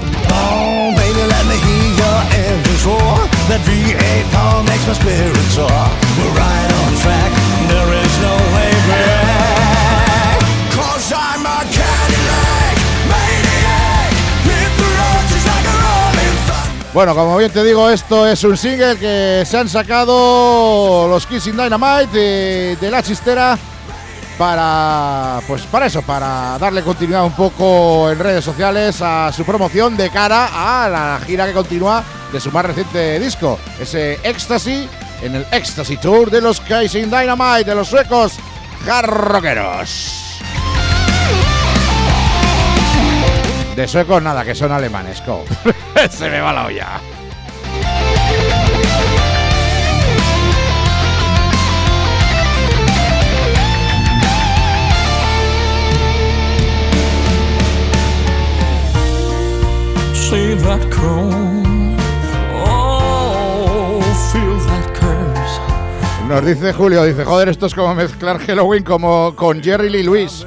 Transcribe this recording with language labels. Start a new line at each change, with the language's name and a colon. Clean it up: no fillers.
English: Oh, baby, let me hear your engines roar. That V8 car makes my spirit soar. We're right on track, there is no way back. Cause I'm a Cadillac maniac. Hit the roads, it's like a rolling thunder.
Spanish: Bueno, como bien te digo, esto es un single que se han sacado los Kissing Dynamite de la chistera. Para, pues para eso, para darle continuidad un poco en redes sociales a su promoción de cara a la gira que continúa de su más reciente disco, ese Ecstasy, en el Ecstasy Tour de los Kissing Dynamite, de los suecos hardrockeros. De suecos nada, que son alemanes, co. Se me va la olla.
English: See that cone. Oh, feel that curse.
Spanish: Nos dice Julio, dice, joder, esto es como mezclar Halloween como con Jerry Lee Lewis,